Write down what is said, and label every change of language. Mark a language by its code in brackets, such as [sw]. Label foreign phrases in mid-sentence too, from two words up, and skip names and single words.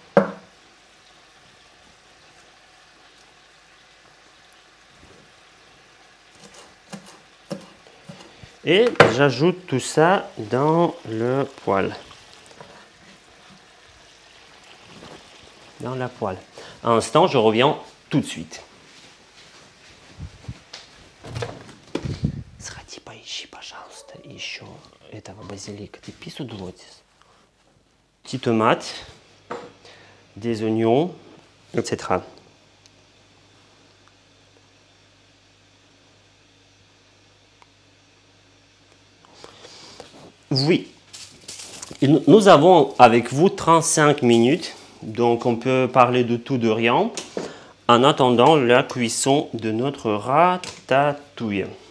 [fr] Et j'ajoute tout ça dans le poêle. Dans la poêle. Un instant, je reviens tout de suite. [ru] Сходи, поищи, пожалуйста, еще этого базилика. Ты пису двотис. [fr] Petite tomate, des oignons, etc. Oui, nous avons avec vous 35 minutes, donc on peut parler de tout, de rien, en attendant la cuisson de notre ratatouille.